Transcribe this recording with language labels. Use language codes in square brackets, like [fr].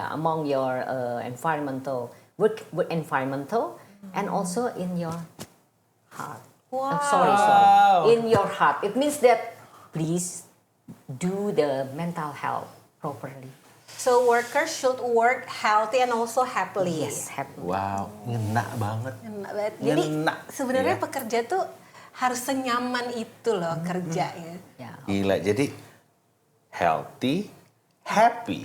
[en] among your environmental work environmental and also in your heart. Wow. Sorry. In your heart. It means that please do the mental health properly. So workers should work healthy and also happily. Yes, happy. [id] Wow, ngena banget. Enak banget. Jadi Ngena. sebenarnya Iya. pekerja tuh harus senyaman itu loh kerjanya. [en] Yeah. [id] Gila, jadi [en] healthy, happy.